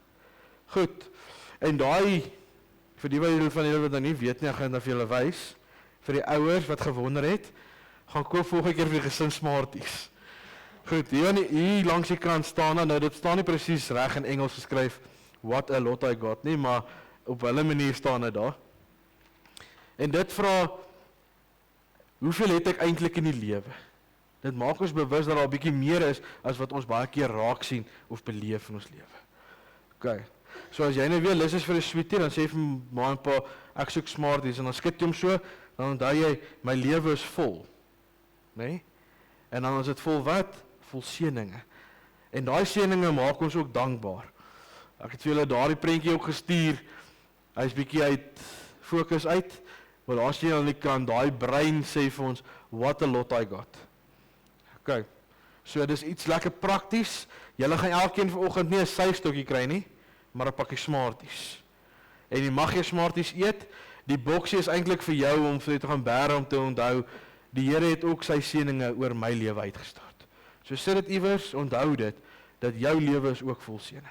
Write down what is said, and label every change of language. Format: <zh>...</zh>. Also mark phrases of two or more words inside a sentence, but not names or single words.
<af>Goed. En daai vir die van julle wat nou nie weet nie, ek gaan dit vir julle wys. Vir die ouers wat gewonder het, gaan koop volgende keer vir die gesin Smarties. Goed, hier langs die kant staan nou dit staan nie presies reg in Engels geskryf</af> <en>what a lot I got</en> <af>nie, maar op hulle manier staan dit daar. En dit vra, hoeveel het ek eintlik in die lewe? Dit maak ons bewus dat daar 'n bietjie meer is as wat ons baie keer raak sien of beleef in ons lewe. OK. So as jy nou weer lus is vir 'n sweetie, dan sê vir ma en pa, ek soek Smarties en dan skud jy hom so, dan onthou jy my lewe is vol. Né? Nee? En dan is dit vol wat? Vol seëninge. En daai seëninge maak ons ook dankbaar. Ek het vir julle daardie prentjie ook gestuur. Hy's bietjie uit fokus uit. Maar daar sien jy aan die kant, daai brein sê vir ons</af> <en>what a lot I got.</en> <af>OK. So dis iets lekker prakties. Julle gaan elkeen vanoggend nie 'n suigstokkie kry nie, maar 'n pakkie Smarties. En jy mag jy Smarties eet. Die boksie is eintlik vir jou om vir jou te gaan bære om te onthou die Here het ook sy seëninge oor my lewe uitgestort. So sit dit iewers, onthou dit dat jou lewe is ook vol seëning.</af>